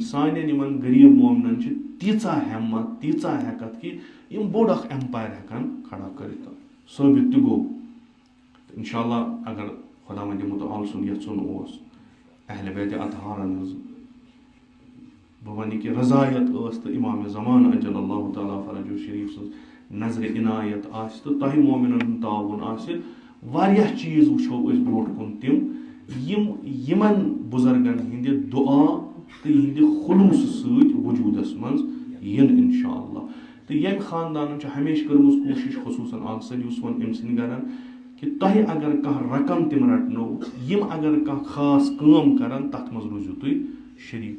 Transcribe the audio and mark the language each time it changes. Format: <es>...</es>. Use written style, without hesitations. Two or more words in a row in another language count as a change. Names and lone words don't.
<ks>سانٮ۪ن یِمن غریٖب مومنن چھِ تیٖژاہ ہٮ۪مت, تیٖژاہ ہٮ۪کتھ کہِ یِم بوٚڑ اکھ ایمپایر ہٮ۪کن کھڑا کٔرِتھ. ثٲبت تہِ گوٚو.</ks> <ar>انشاء اللہ</ar> <ks>اگر خۄدا وندِ مُتعال سُنٛد یژھُن اوس, اہلِ بیتِ اطہارن ہٕنٛز بہٕ وَنہٕ کہِ رضایت ٲس تہٕ امام زمانہ</ks> <ar>اجل اللہ تعالیٰ فرجہ شریٖف</ar> <ks>سٕنٛز نظرِ عنایت آسہِ تہٕ تۄہہِ مومنن ہُنٛد تعاوُن آسہِ, واریاہ چیٖز وٕچھو أسۍ برونٛٹھ کُن تِم یِمن بُزرگن ہٕنٛدِ دُعا تہٕ یِہنٛدِ خلوٗصہٕ سۭتۍ وجوٗدس منٛز یِن</ks> <ar>انشاء اللہ.</ar> <ks>تہٕ ییٚمہِ خاندانن چھِ ہمیشہِ کٔرمٕژ کوٗشش, خصوٗصن آغا صٲب یُس ووٚن أمۍ سٕنٛدۍ گرن, کہِ تۄہہِ اگر کانٛہہ رقم تِم رٹنو, یِم اگر کانٛہہ خاص کٲم کرن تتھ منٛز روٗزِو تُہۍ شریٖک.</ks>